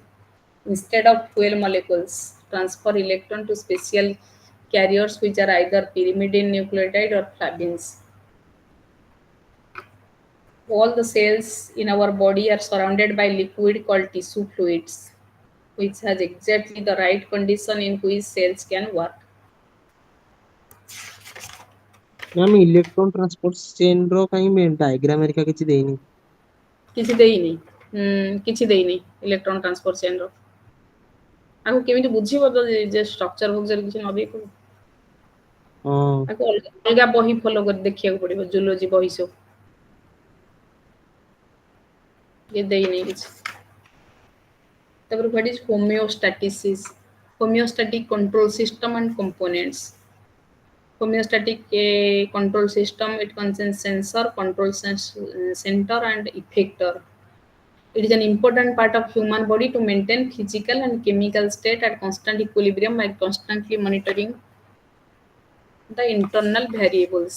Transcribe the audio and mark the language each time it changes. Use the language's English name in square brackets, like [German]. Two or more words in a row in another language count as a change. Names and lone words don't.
[English] Instead of fuel molecules, transfer electron to special carriers which are either pyrimidine nucleotide or flavins. All the cells in our body are surrounded by liquid called tissue fluids, which has exactly the right condition in which cells can work. [Odia] ମ୍ୟାମ୍ [English] electron transport chain [Odia] ର କାହିଁ ଡାଇଗ୍ରାମ ହେରିକା କିଛି ଦେଇନି। କିଛି ଦେଇନି କିଛି ଦେଇନି [English] electron transfer chain's. [Odia] ଆକୁ କେମିତି ବୁଝିବ ତ ଯେ ଷ୍ଟ୍ରକ୍ଚର ଫକ୍ଚର କିଛି ନ ଦେଇଥିବ। ହଁ ତାକୁ ଅଲଗା ବହି ଫଲୋ କରି ଦେଖିବାକୁ ପଡିବ, ଜୁଲୋଜି ବହି ସବୁ। ଇଏ ଦେଇନି କିଛି। [English] ତାପରେ what is homeostasis? Homeostatic control system and components. Homeostatic control system, it contains sensor, control center and effector. It is an important part of human body to maintain physical and chemical state at constant equilibrium by constantly monitoring the internal variables.